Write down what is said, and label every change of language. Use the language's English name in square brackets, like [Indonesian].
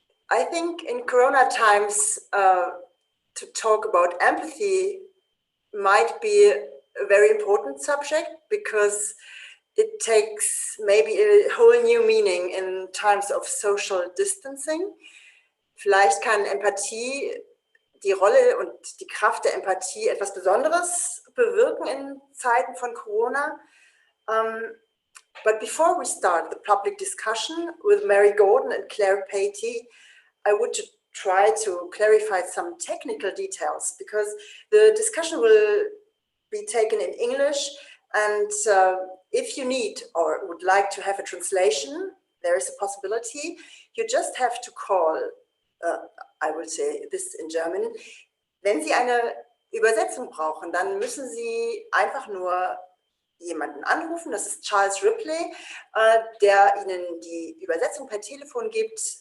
[English] I think in Corona times, to talk about empathy might be a very important subject because it takes maybe a whole new meaning in times of social distancing. [German] Vielleicht kann Empathie, die Rolle und die Kraft der Empathie etwas Besonderes bewirken in Zeiten von Corona. [English] But before we start the public discussion with Mary Gordon and Clare Patey, I would try to clarify some technical details because the discussion will be taken in English, and if you need or would like to have a translation, there is a possibility. You just have to call, I will say this in German, [German] wenn Sie eine Übersetzung brauchen, dann müssen Sie einfach nur jemanden anrufen, das ist Charles Ripley, der Ihnen die Übersetzung per Telefon gibt.